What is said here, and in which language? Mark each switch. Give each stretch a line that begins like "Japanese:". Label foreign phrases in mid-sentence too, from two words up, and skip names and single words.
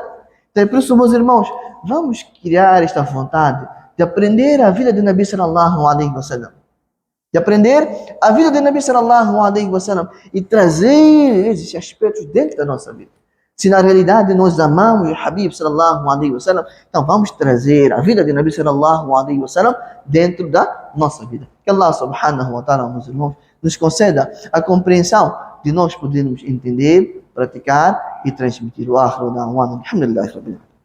Portuguese: Então, por isso, meus irmãos, vamos criar esta vontade de aprender a vida de
Arabic: نبي صلى الله عليه وسلم.
Portuguese: E trazer esses aspectos dentro da nossa vida. Se na realidade nós amamos o
Arabic: حبيب صلى الله عليه وسلم,
Portuguese: então vamos trazer a vida de
Arabic: نبي صلى الله عليه وسلم
Portuguese: dentro da nossa vida. Que
Arabic: الله سبحانه وتعالى,
Portuguese: meus irmãos, nos conceda a compreensão de nós podermos entender, praticar e transmitir.
Arabic: وآخر دعوانا الحمد لله.